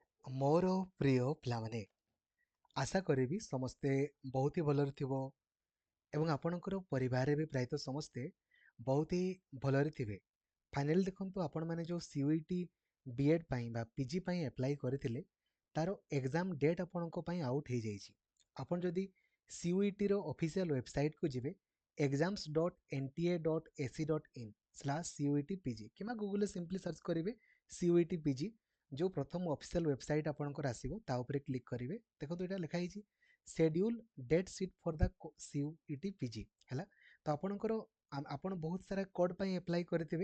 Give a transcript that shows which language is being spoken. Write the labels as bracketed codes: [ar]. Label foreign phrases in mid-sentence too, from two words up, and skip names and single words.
[or] ମୋର ପ୍ରିୟ ପିଲାମାନେ, ଆଶା କରିବି ସମସ୍ତେ ବହୁତ ହି ଭଲରେ ଥିବ ଏବଂ ଆପଣଙ୍କର ପରିବାରରେ ବି ପ୍ରାୟତଃ ସମସ୍ତେ ବହୁତ ହି ଭଲରେ ଥିବେ। ଫାଇନାଲି ଦେଖନ୍ତୁ ଆପଣମାନେ ଯେଉଁ CUET ବିଏଡ୍ ପାଇଁ ବା ପିଜି ପାଇଁ ଆପ୍ଲାଏ କରିଥିଲେ ତାର [en] exam date [or] ଆପଣଙ୍କ ପାଇଁ ଆଉଟ୍ ହେଇଯାଇଛି। ଆପଣ ଯଦି CUETର ଅଫିସିଆଲ ୱେବସାଇଟ୍କୁ ଯିବେ exams.nta.ac.in/CUET-PG କିମ୍ବା ଗୁଗଲରେ [en] simply search [or] କରିବେ CUET PG। ଯେଉଁ ପ୍ରଥମ [en] official website [or] ଆପଣଙ୍କର ଆସିବ ତା ଉପରେ କ୍ଲିକ୍ କରିବେ। ଦେଖନ୍ତୁ ଏଇଟା ଲେଖା ହେଇଛି [en] schedule date sheet for the CUET PG [or] ହେଲା। ତ ଆପଣଙ୍କର ଆପଣ ବହୁତ ସାରା କୋଡ୍ ପାଇଁ ଆପ୍ଲାଏ କରିଥିବେ।